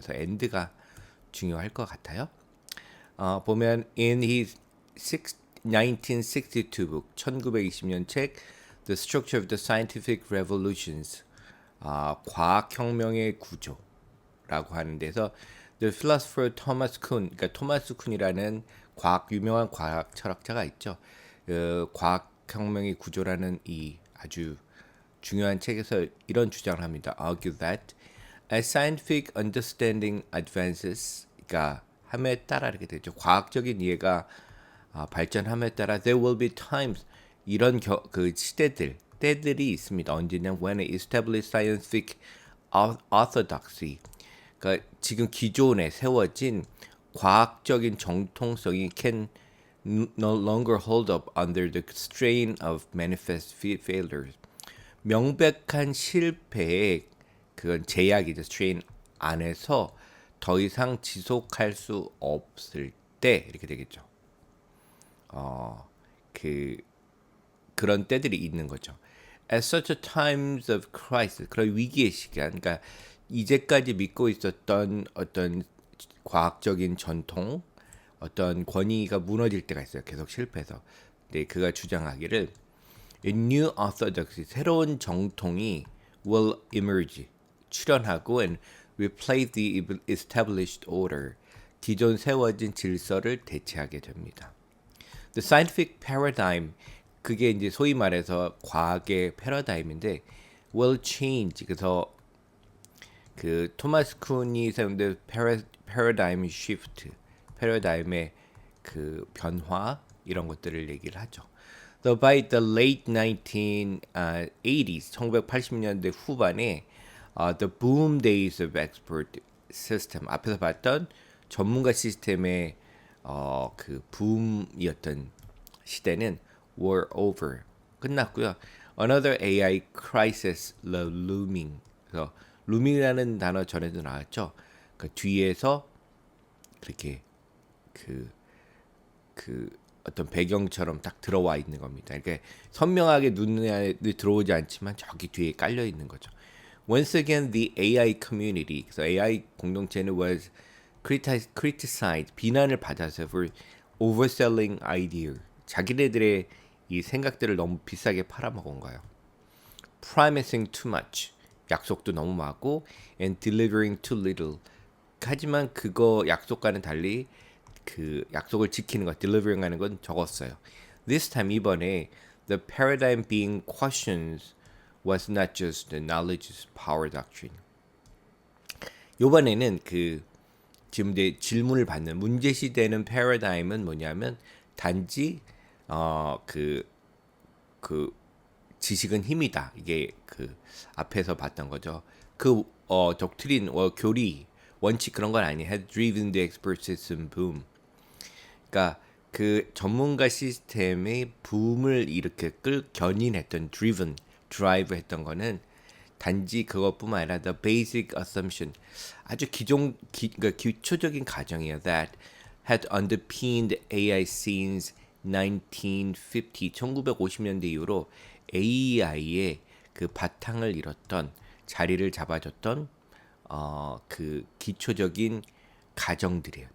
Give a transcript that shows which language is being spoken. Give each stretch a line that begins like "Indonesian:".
Korean: 그래서 엔드가 중요할 것 같아요. 보면
English: in his 1962 book
Korean: 1920년 책 The Structure of the Scientific Revolutions 과학혁명의 구조라고 하는 데서
English: The philosopher Thomas Kuhn,
Korean: 그러니까 토마스 쿤이라는 유명한 과학 철학자가 있죠. 과학혁명의 구조라는 이 아주 중요한 책에서 이런 주장을 합니다.
English: Argue that as scientific understanding advances,
Korean: 그러니까 함에 따라 이렇게 되죠. 과학적인 이해가 발전함에 따라
English: there will be times
Korean: 이런 그 때들이 있습니다. 언제냐?
English: When established scientific orthodoxy,
Korean: 그러니까 지금 기존에 세워진 과학적인 정통성이
English: can no longer hold up under the strain of manifest failures.
Korean: 명백한 실패의 그건 제약이죠. strain 안에서 더 이상 지속할 수 없을 때 이렇게 되겠죠. 그 그런 때들이 있는 거죠.
English: At such a times of crisis,
Korean: 그런 위기의 시간, 그러니까 이제까지 믿고 있었던 어떤 과학적인 전통, 어떤 권위가 무너질 때가 있어요. 계속 실패해서. 근데 그가 주장하기를
English: A new orthodoxy,
Korean: 새로운 정통이
English: will emerge,
Korean: 출현하고
English: and replace the established order,
Korean: 기존 세워진 질서를 대체하게 됩니다.
English: The scientific paradigm,
Korean: 그게 이제 소위 말해서 과학의 패러다임인데
English: will change.
Korean: 그래서 그 토마스 쿤이 사용된 paradigm shift, 패러다임의 그 변화 이런 것들을 얘기를 하죠.
English: So by the late 1980s,
Korean: 1980년대 후반에
English: the boom days of expert system,
Korean: 앞에서 봤던 전문가 시스템의 그 붐이었던 시대는
English: were over,
Korean: 끝났고요.
English: Another AI crisis looming.
Korean: 그래서 looming이라는 단어 전에도 나왔죠. 그 뒤에서 그렇게 그 어떤 배경처럼 딱 들어와 있는 겁니다. 그러니까 선명하게 눈에 들어오지 않지만 저기 뒤에 깔려 있는 거죠.
English: Once again, the AI community,
Korean: 그래서 AI 공동체는
English: was criticized,
Korean: 비난을 받았어요.
English: for overselling idea,
Korean: 자기네들의 이 생각들을 너무 비싸게 팔아먹은 거예요.
English: Promising too much,
Korean: 약속도 너무 많고,
English: and delivering too little.
Korean: 하지만 그거 약속과는 달리 그 약속을 지키는 것, delivering 하는 건 적었어요.
English: This time,
Korean: 이번에
English: the paradigm being questions was not just the knowledge's power doctrine.
Korean: 이번에는 그 지금 이제 질문을 받는 문제시되는 패러다임은 뭐냐면 단지 그 지식은 힘이다. 이게 그 앞에서 봤던 거죠. 그 독트린 교리 원칙 그런 건 아니에요.
English: Had driven the expert system boom.
Korean: 그러니까 그 전문가 시스템의 붐을 이렇게 견인했던 driven 드라이브 했던 거는 단지 그것뿐만 아니라
English: the basic assumption
Korean: 아주 그러니까 기초적인 가정이에요.
English: That had underpinned AI since 1950,
Korean: 1950년대 이후로 AI의 그 바탕을 잃었던 자리를 잡아줬던 그 기초적인 가정들이에요.